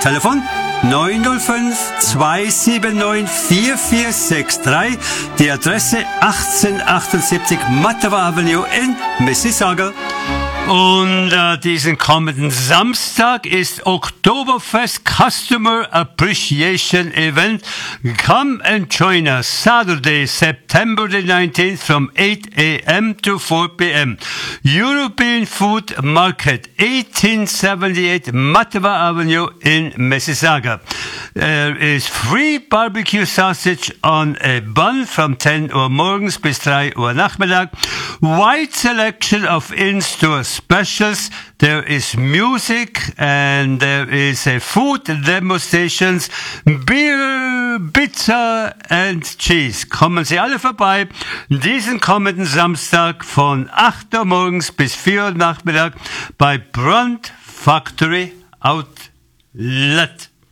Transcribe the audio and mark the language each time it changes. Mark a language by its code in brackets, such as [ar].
[de] Telefon 905-279-4463, die Adresse 1878 Mattawa Avenue in Mississauga. Und diesen kommenden Samstag ist Oktoberfest [en] Customer Appreciation Event. Come and join us Saturday, September the 19th from 8 a.m. to 4 p.m. European Food Market, 1878 Mattawa Avenue in Mississauga. There is free barbecue sausage on a bun from [de] 10 Uhr morgens bis 3 Uhr nachmittag. [en] Wide selection of in-store specials. There is music and there is a food demonstrations, beer, pizza and cheese. [de] Kommen Sie alle vorbei diesen kommenden Samstag von 8 Uhr morgens bis 4 Uhr nachmittag bei Brunt Factory Outlet.